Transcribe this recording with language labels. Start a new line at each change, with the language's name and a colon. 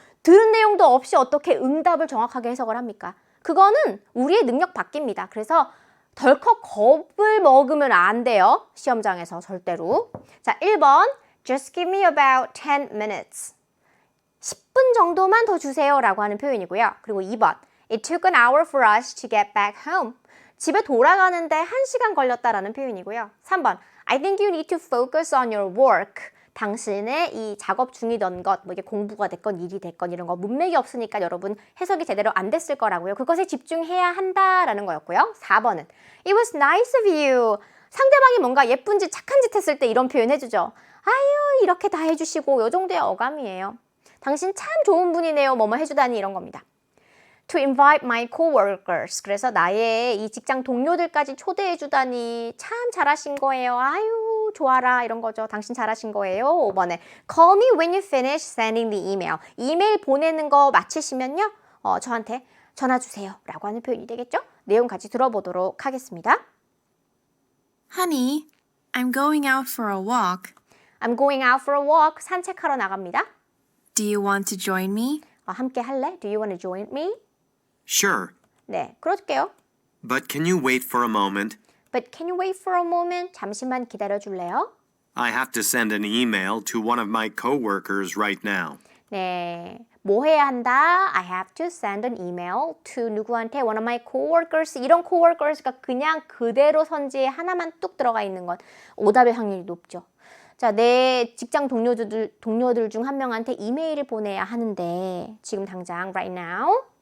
Korean: 들은 내용도 없이 어떻게 응답을 정확하게 해석을 합니까? 그거는 우리의 능력 밖입니다. 그래서 덜컥 겁을 먹으면 안 돼요. 시험장에서 절대로. 자, 1번
English: Just give me about 10 minutes.
Korean: 10분 정도만 더 주세요 라고 하는 표현이고요. 그리고 2번
English: It took an hour for us to get back home.
Korean: 집에 돌아가는데 1시간 걸렸다라는 표현이고요. 3번
English: I think you need to focus on your work.
Korean: 당신의 이 작업 중이던 것, 뭐 이게 공부가 됐건 일이 됐건 이런 거 문맥이 없으니까 여러분 해석이 제대로 안 됐을 거라고요. 그것에 집중해야 한다라는 거였고요. 4번은
English: It was nice of you.
Korean: 상대방이 뭔가 예쁜 짓, 착한 짓 했을 때 이런 표현 해주죠. 아유, 이렇게 다 해주시고 요 정도의 어감이에요. 당신 참 좋은 분이네요. 뭐뭐 해주다니 이런 겁니다.
English: To invite my coworkers.
Korean: 그래서 나의 이 직장 동료들까지 초대해주다니 참 잘하신 거예요. 아유, 좋아라 이런 거죠. 당신 잘하신 거예요. 5번에
English: Call me when you finish sending the email.
Korean: 이메일 보내는 거 마치시면요. 저한테 전화 주세요. 라고 하는 표현이 되겠죠? 내용 같이 들어보도록 하겠습니다.
English: Honey, I'm going out for a walk. I'm going out for a walk.
Korean: 산책하러 나갑니다.
English: Do you want to join me?
Korean: 함께 할래?
English: Do you want to join me? Sure,
Korean: 네, 그럴게요.
English: but can you wait for a moment? But can you wait for a moment?
Korean: 잠시만 기다려 줄래요?
English: I have to send an email to one of my coworkers right now.
Korean: 네, 뭐 해야 한다?
English: I have to send an email to
Korean: 누구한테?
English: One of my coworkers.
Korean: 이런 coworkers가 그냥 그대로 선지에 하나만 뚝 들어가 있는 건 오답의 확률이 높죠. 자, 내 직장 동료들 중 한 명한테 이메일을 보내야 하는데 지금 당장
English: right now?